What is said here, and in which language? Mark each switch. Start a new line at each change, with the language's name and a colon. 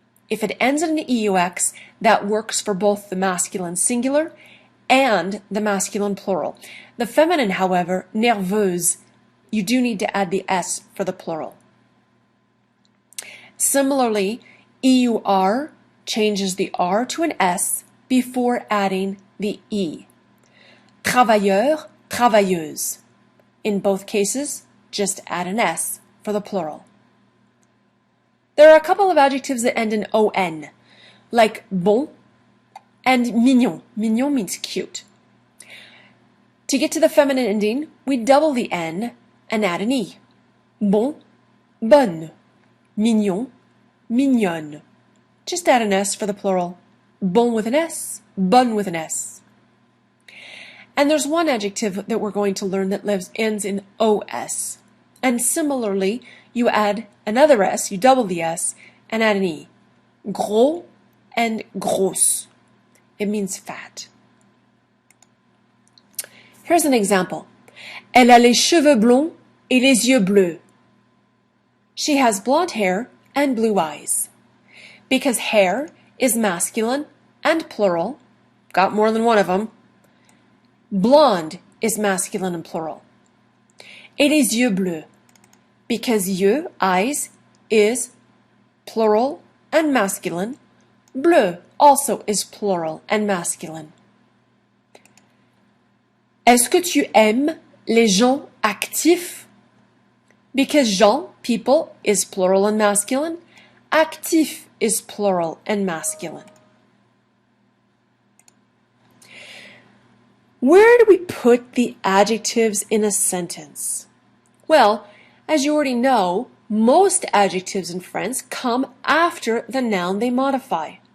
English: If it ends in an EUX, that works for both the masculine singular and the masculine plural. The feminine, however, nerveuse, you do need to add the S for the plural. Similarly, EUR changes the R to an S before adding the E.
French: Travailleur, travailleuse.
English: In both cases, just add an S for the plural. There are a couple of adjectives that end in ON, like bon and mignon. Mignon means cute. To get to the feminine ending, we double the N and add an E.
French: Bon, bonne. Mignon, mignonne.
English: Just add an S for the plural. Bon with an S, bonne with an S. And there's one adjective that we're going to learn that ends in OS. And similarly, you add another S, you double the S, and add an E. Gros and grosse. It means fat. Here's an example.
French: Elle a les cheveux blonds et les yeux bleus.
English: She has blonde hair and blue eyes. Because hair is masculine and plural, got more than one of them, blonde is masculine and plural.
French: Et les yeux bleus,
English: because yeux, eyes, is plural and masculine. Bleu also is plural and masculine.
French: Est-ce que tu aimes les gens actifs?
English: Because gens, people, is plural and masculine. Actif is plural and masculine. Where do we put the adjectives in a sentence? Well, as you already know, most adjectives in French come after the noun they modify.